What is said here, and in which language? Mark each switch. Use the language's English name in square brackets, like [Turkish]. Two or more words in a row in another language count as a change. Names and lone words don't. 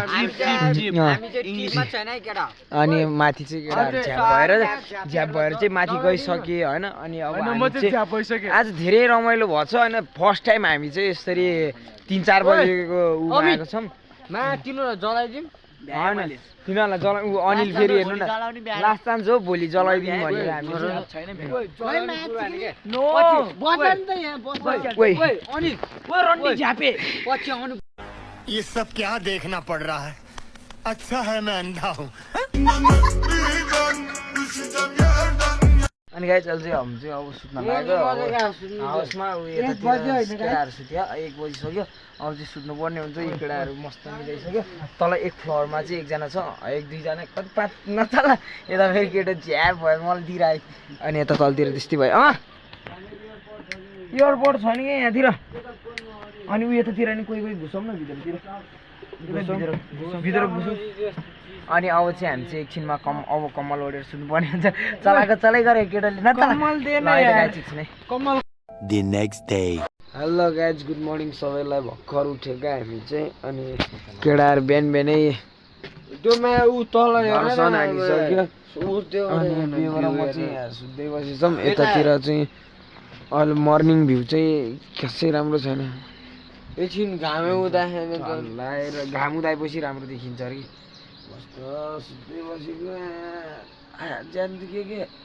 [Nepali] अनि माथि चाहिँ केटाहरू झ्याप भएर चाहिँ माथि गइसके होइन अनि अब आज धेरै रमाइलो भएको छ होइन [English] first time [Nepali] हामी चाहिँ यसरी 3-4 बजेको आएको छौँ तिनीहरूलाई जलाइ अनिल फेरि हेर्नु न [English] last chance [Nepali] हो भोलि जलाइदिउँ भनेर हामी [Hindi] ये सब क्या देखना पड़ रहा है अच्छा है मैं अंधा हूँ [Nepali] अनि गाइस अहिले चाहिँ हामी चाहिँ अब सुत्न लाग्यो हाउसमा केटाहरू सुत्यो 1 बजिसक्यो अब चाहिँ सुत्नु पर्ने हुन्छ यो केटाहरू मस्त मिलाइसक्यो तल 1 फ्लोरमा चाहिँ एकजना छ 1-2 जना कति 5 नचल यता फेरि केटा झ्याप भयो मलाई दिइरायो अनि यता तलतिर त्यस्तै भयो इयरबड छ नि यहाँतिर अनि उ यतातिर नि कोही घुसौँ न भित्र घुसौँ अनि अब चाहिँ हामी चाहिँ एकछिनमा कम्मल ओढेर सुन्नुपर्ने हुन्छ चलाएको चलाइ गरे केटाले न [English] The next day. hello guys good morning [Nepali] सबैलाई भर्खर उठेको हामी चाहिँ अनि केटाहरू बिहानै हानिसक्यो अनि बेहोरा म चाहिँ यहाँ सुत्दै बसेछौँ यतातिर चाहिँ अहिले [English] morning view [Nepali] चाहिँ खासै राम्रो छैन एकछिन घाम उदाएपछि राम्रो देखिन्छ अरे कि सुत्दै बसेको ज्यान दुख्यो के